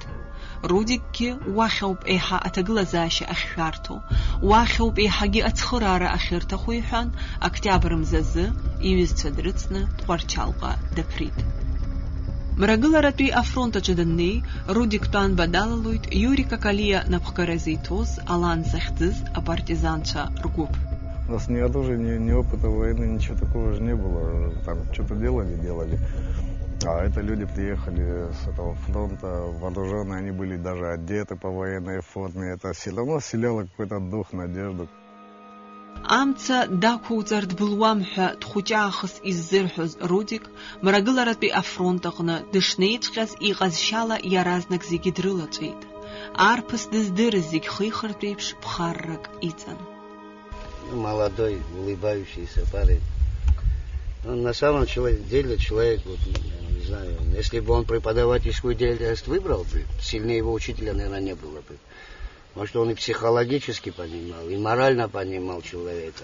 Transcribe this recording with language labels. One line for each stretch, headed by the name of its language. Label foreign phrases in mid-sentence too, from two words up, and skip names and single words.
Abkhazian: Рудикгьы уахьауп еиҳа аҭагылазаашьа ахьшәарҭоу, уахьауп еиҳагьы ацхыраара ахьырҭаху иҳәан, октиабр мзазы иҩызцәа дрыцны Тҟәарчалҟа даԥрит. Мрагыларатәи афронт аҿы даннеи, Рудик Тәанба далалоит Иури Какалиа напхгаразы иҭоз алан захьӡыз апартизанцәа ргәыԥ.
Russian: У нас ни оружия, ни опыта войны, ничего такого же не было. Там что-то делали. А это люди приехали с этого фронта, вооруженные, они были даже одеты по военной форме. Это все равно вселяло какой-то дух, надежду.
Abkhazian: Амца дақәуҵар дбылуам ҳәа дхәыҷаахыс иззырҳәоз Рудик, мрагыларатәи афронт аҟны дышнеиҵәҟьаз иҟазшьала иаразнак зегьы дрылаҵәеит. Арԥыс дыздырыз зегь хихыртә еиԥш ԥхаррак иҵан.
Russian: Молодой, улыбающийся парень. Он на самом деле человек, вот, не знаю, если бы он преподавательскую деятельность выбрал бы, сильнее его учителя, наверное, не было бы. Может, он и психологически понимал, и морально понимал человека.